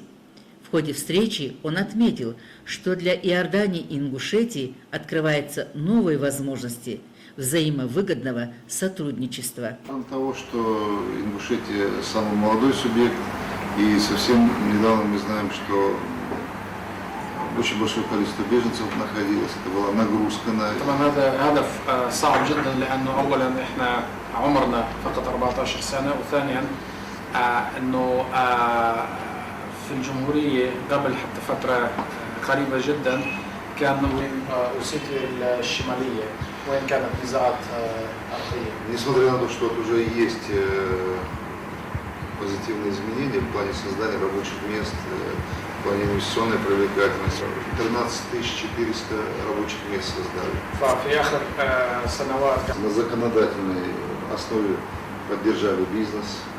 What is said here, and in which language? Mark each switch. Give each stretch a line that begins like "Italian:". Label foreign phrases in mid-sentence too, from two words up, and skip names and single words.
Russian: В ходе встречи он отметил, что для Иордании и Ингушетии открываются новые возможности взаимовыгодного сотрудничества. Того, что Ингушетия самый молодой субъект, и совсем недавно мы знаем, что очень большое количество беженцев находилось. Это была нагрузка на...
Arabic: هذا هدف صعب جدا لانه اولا احنا عمرنا فقط 14 سنه وثانيا انه في الجمهوريه قبل حتى فتره قريبه جدا كان اوسيتيا الشماليه وين كانت نزاعات ارضيه.
Russian: Несмотря на то, что уже есть позитивные изменения в плане создания рабочих мест, в плане инвестиционной привлекательности. 13 400 рабочих мест создали. На законодательной основе поддержали бизнес.